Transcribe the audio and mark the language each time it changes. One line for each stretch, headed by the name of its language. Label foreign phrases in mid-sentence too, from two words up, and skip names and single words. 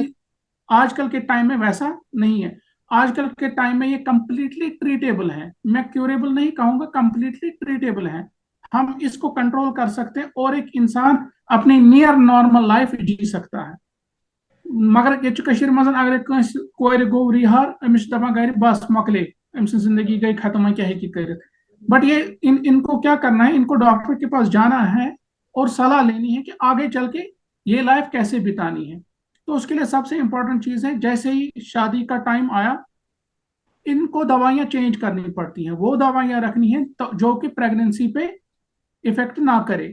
Hindi: आजकल के टाइम में वैसा नहीं है। आजकल के टाइम में ये
English: completely treatable
Hindi: है, मैं क्यूरेबल नहीं कहूंगा,
English: completely treatable
Hindi: है। हम इसको कंट्रोल कर सकते हैं और एक इंसान अपनी
English: near normal life
Hindi: जी सकता है।
Kashmiri: मगर ये मज अगर कोर गो रिहार अमिस दपा गर बस मकले अम जिंदगी गई खत्म क्या कर।
Hindi: बट ये इनको क्या करना है, इनको डॉक्टर के पास जाना है और सलाह लेनी है कि आगे चल के ये लाइफ कैसे बितानी है। तो उसके लिए सबसे इंपॉर्टेंट चीज है, जैसे ही शादी का टाइम आया इनको दवाइयां चेंज करनी पड़ती हैं, वो दवाइयां रखनी है तो जो कि प्रेगनेंसी पे इफेक्ट ना करे।